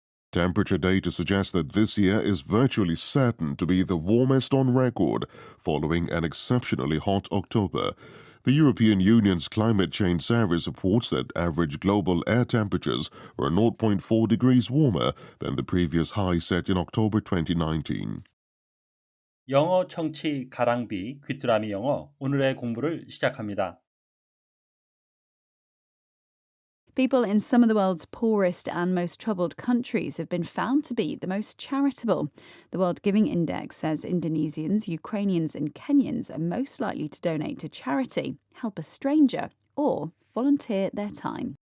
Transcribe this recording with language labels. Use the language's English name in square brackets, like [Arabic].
[English] Temperature data suggests that this year is virtually certain to be the warmest on record, following an exceptionally hot October. The European Union's Climate Change Service reports that average global air temperatures were 0.4 degrees warmer than the previous high set in October 2019. [Korean] 영어 청취 가랑비 귀뚜라미 영어 오늘의 공부를 시작합니다. [English] People in some of the world's poorest and most troubled countries have been found to be the most charitable. The World Giving Index says Indonesians, Ukrainians, and Kenyans are most likely to donate to charity, help a stranger, or volunteer their time.